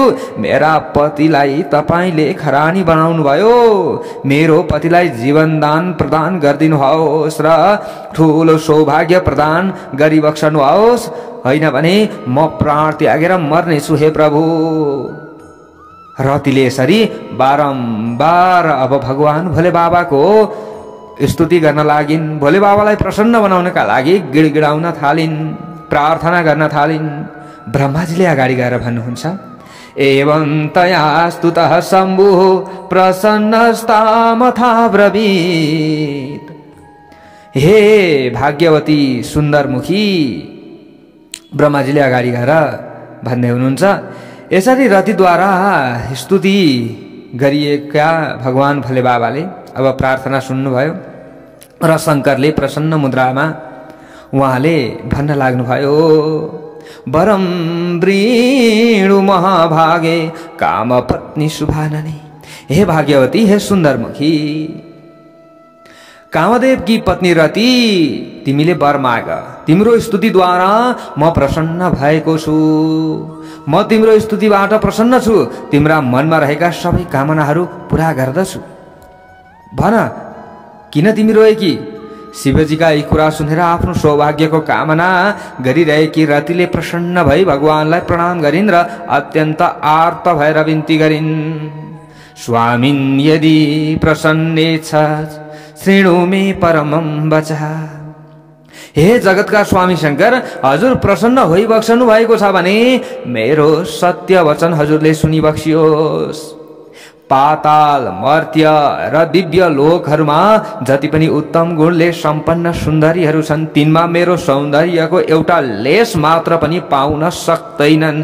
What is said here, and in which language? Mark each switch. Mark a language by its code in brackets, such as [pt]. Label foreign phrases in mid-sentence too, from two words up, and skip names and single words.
[ne] मेरा पतिलाई तपाईले खरानी बनाउनु भयो, मेरो पतिलाई जीवनदान प्रदान गरिदिनुहोस् र ठुलो सौभाग्य प्रदान गरिबक्सनुहोस्, होइन भने म प्राण त्यागेर मर्नेछु हे प्रभु। रतिले यसरी बारम्बार अब भगवान भोले बाबाको स्तुति गर्न लागिन्, भोले बाबालाई प्रसन्न बनाउनका लागि गिडगिडाउन थालिन्, प्रार्थना गर्न थालिन्। ब्रह्माजीले अगाडि गएर भन्नुहुन्छ, [sa] एवं तया स्तुतः शम्भुः प्रसन्नस्तामथा ब्रवीत्। [ne] हे भाग्यवती सुन्दरमुखी, ब्रह्माजीले अगाडि गएर भन्दै हुनुहुन्छ, यसरी रतिद्वारा स्तुति गरिएका भगवान भोले बाबाले अब प्रार्थना सुन्नुभयो र शङ्करले प्रसन्न मुद्रामा उहाँले भन्न लाग्नुभयो, [sa] वरम वृणु महाभागे काम पत्नी शुभाननी। [ne] हे भाग्यवती, हे सुन्दरमुखी, कामदेव [hi] की पत्नी [ne] रति, तिमीले वर माग। तिम्रो स्तुतिद्वारा म प्रसन्न भएको छु, म तिम्रो स्तुतिबाट प्रसन्न छु, तिम्रा मनमा रहेका सबै कामनाहरू पूरा गर्दछु। भन किन तिमी रोएकी? शिवजीका यी कुरा सुनेर आफ्नो सौभाग्यको कामना गरिरहेकी रतिले प्रसन्न भई भगवानलाई प्रणाम गरिन् र अत्यन्त आर्त भएर बिन्ती गरिन्, [sa] स्वामिन् यदि प्रसन्नेछ शृणु मे परमं वचः। [ne] हे जगतका स्वामी शङ्कर, हजुर प्रसन्न होइबक्सनु भएको छ भने मेरो सत्य वचन हजुरले सुनिबक्सियोस्। पाताल, मर्त्य र दिव्य लोकहरूमा जति पनि उत्तम गुणले सम्पन्न सुन्दरीहरू छन्, तिनमा मेरो सौन्दर्यको एउटा लेस मात्र पनि पाउन सक्दैनन्।